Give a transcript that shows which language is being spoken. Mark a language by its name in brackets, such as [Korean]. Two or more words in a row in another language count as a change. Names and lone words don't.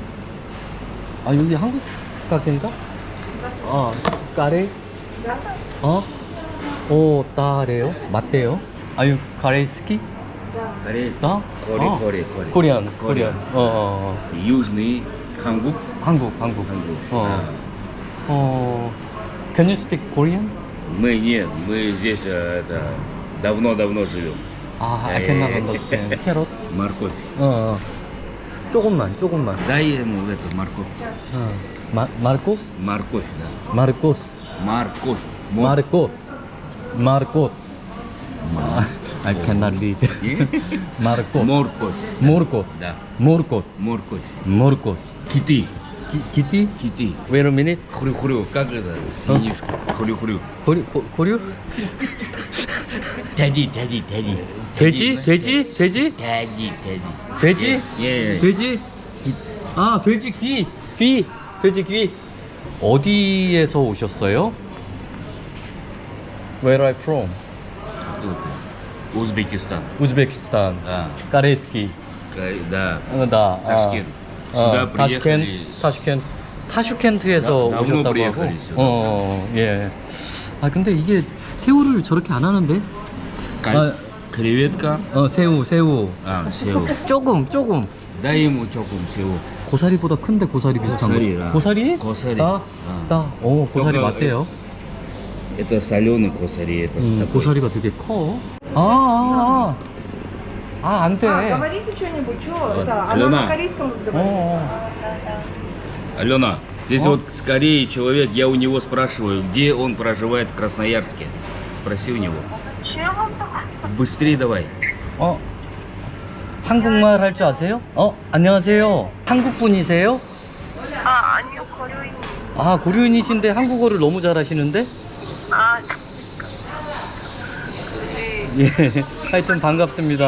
[Korean] 여기 한국 가게인가? 까레? 따래요? 맞대요? 아유, 가레스키? Корейский. 코리안. Южный 한국. [English] Can you speak Korean? [Russian] Мы здесь давно живем. [English] I cannot understand. 캐럿? [Russian] Морковь. [Korean] 조금만. [Russian] Дай ему эту морковь. [Korean] 마르코스? [Russian] Морковь, да. [Korean] 마르코스. 마르코. [English] I cannot read. [Korean] 마르코. 모르코. Да. 모르코. [English] Kitty. Wait a minute. [Russian] Хрю-хрю. Как это? Свинишка. Хрю-хрю. [Korean] 고류? 돼지. 돼지? 돼지. 돼지? 예. 돼지 귀. 귀, 돼지 귀. 어디에서 오셨어요? [English] Where are you from? [Korean] Узбекистан. 우즈베키스탄. Да. 까레스키. Да. 다. [Russian] Ташкент. Сюда приехали. [Korean] 타슈켄트에서 давно 오셨다고 하고. [Russian] приехали сюда. [Korean] 예. 아 근데 이게 새우를 저렇게 안 하는데? 아, Креветка. 새우. 새우. 조금. [Russian] Дай ему [Korean] 조금 새우. 고사리보다 큰데 고사리 비슷한 고사리라. 거. 고사리? 고사리. 나? 고사리 그거, 맞대요. [Russian] Это соленый косари. Это такой. [Korean] 고사리가 되게 커. 안 돼. [Russian] Говорите что-нибудь, что? Да, она Алена. на корейском разговаривает. Алена, здесь вот с Кореи человек, я у него спрашиваю, где он проживает в Красноярске. Спроси у него. Быстрее давай. [Korean] 한국말 할 줄 아세요? 안녕하세요. 한국 분이세요? 아니요, 고려인. 고려인이신데 한국어를 너무 잘하시는데? 예, 하여튼 반갑습니다.